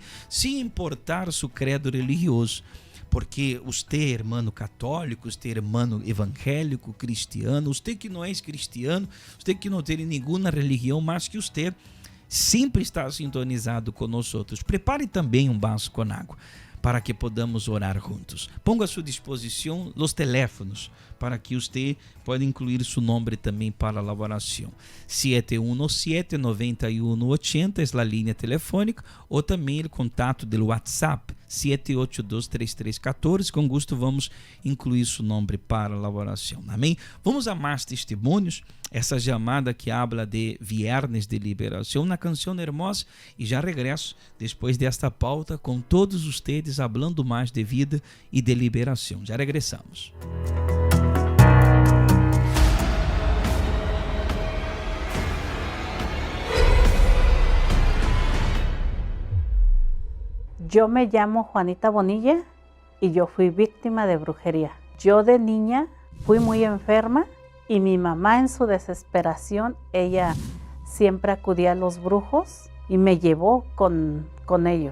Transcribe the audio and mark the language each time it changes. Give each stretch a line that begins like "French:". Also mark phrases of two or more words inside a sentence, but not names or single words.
Portuguese: Sem importar seu credo religioso, porque você é irmão católico, você é irmão evangélico, cristiano, você que não é cristiano, você que não tem nenhuma religião, mas que você sempre está sintonizado com nós outros. Prepare também um vaso com água, para que podamos orar juntos. Ponga à sua disposição os teléfonos, para que você pode incluir seu nome também para a oração. 717-9180 é a linha telefônica, ou também o contato do WhatsApp, 7823314. Com gosto vamos incluir seu nome para a oração. Amém? Vamos a mais testemunhos. Essa chamada que
Spanish: habla de viernes
Portuguese: de liberação, uma canção hermosa, e já regresso depois desta pauta com todos vocês falando mais de vida e de liberação. Já regressamos.
Spanish: Yo me llamo Juanita Bonilla y yo fui víctima de brujería. Yo de niña fui muy enferma y mi mamá, en su desesperación, ella siempre acudía a los brujos y me llevó con ellos.